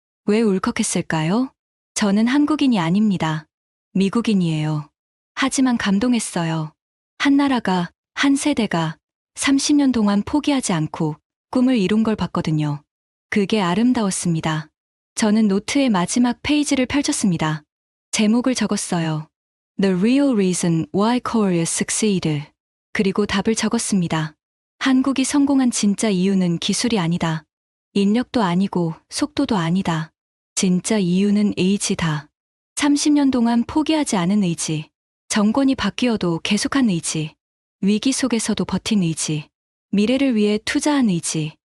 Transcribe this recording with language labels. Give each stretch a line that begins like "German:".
Korean: 왜 울컥했을까요? 저는 한국인이 아닙니다. 미국인이에요. 하지만 감동했어요. 한 나라가, 한 세대가 30년 동안 포기하지 않고 꿈을 이룬 걸 봤거든요. 그게 아름다웠습니다. 저는 노트의 마지막 페이지를 펼쳤습니다. 제목을 적었어요.
English: The real reason why Korea succeeded.
Korean: 그리고 답을 적었습니다. 한국이 성공한 진짜 이유는 기술이 아니다. 인력도 아니고 속도도 아니다. 진짜 이유는 의지다. 30년 동안 포기하지 않은 의지. 정권이 바뀌어도 계속한 의지. 위기 속에서도 버틴 의지. 미래를 위해 투자한 의지.